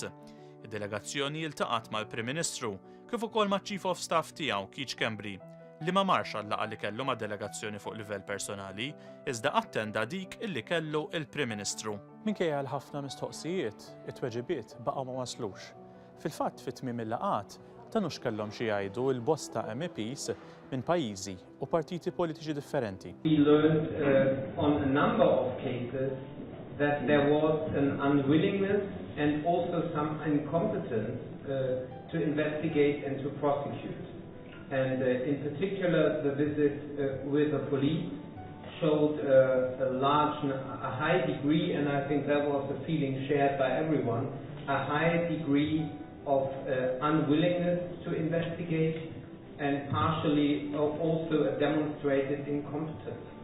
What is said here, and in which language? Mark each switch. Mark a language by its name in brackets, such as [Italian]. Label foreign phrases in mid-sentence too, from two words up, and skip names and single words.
[Maltese] Id-delegazzjoni iltaqat mal-Prim Ministru kif ukoll maċ- [English] Chief of Staff [Maltese] tiegħu Keith Kembri, li ma marx għall-laqgħa li kellu mad-delegazzjoni fuq livell personali, iżda attenda dik illi kellu il-Prim Ministru. Minkejja l-ħafna mistoqsijiet, it-tweġibiet baqgħu ma waslux. Fil-fatt fit-tmiem il-laqgħat tanu x'kellhom xi jgħidu l-bosta MEPs minn pajjiżi u partiti politiċi differenti. [English] We learned on a number of cases that there was an unwillingness and also some incompetence to investigate and to prosecute. And in particular, the visit with the police showed a high degree, and I think that was a feeling shared by everyone, a high degree of unwillingness to investigate and partially also a demonstrated incompetence.